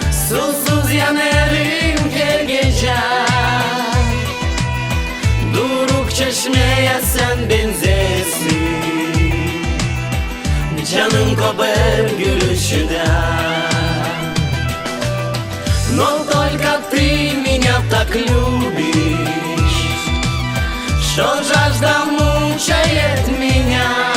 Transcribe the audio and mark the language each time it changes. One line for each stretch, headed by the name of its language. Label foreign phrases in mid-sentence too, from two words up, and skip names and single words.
Turkish: Susuz yanarım her gece. Duruk çeşmeye sen benzersin. Canım kopar gülüşünden.
Russian: Но только ты меня так любишь, что жажда мучает меня.